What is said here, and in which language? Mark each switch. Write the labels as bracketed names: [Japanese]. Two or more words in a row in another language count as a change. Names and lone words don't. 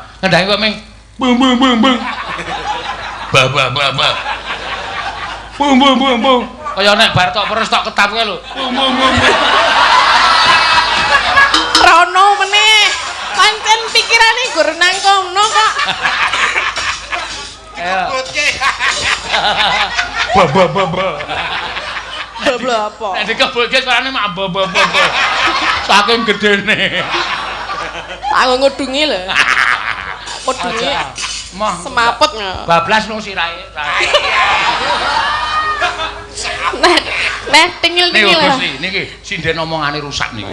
[Javanese] Ngendhangi kok ming bung bung bung bung. Ba ba ba ba. Bung bung bung bung. Kaya nek bar tok peres tok ketap kae lho. Bung bung bung. Rono meneh. Pancen pikirane gur nang kono kok. Ayo. Ba ba ba ba. Boblo apa? Nek dikebulke suarane mak ba ba ba. Saking gedene. Aku ngudungi lho. Ngudungi. Mah Semaput nggak? bablas nang sirahe. Nah, tingil-tingil lah. Gusti, niki sinden omongane rusak niki.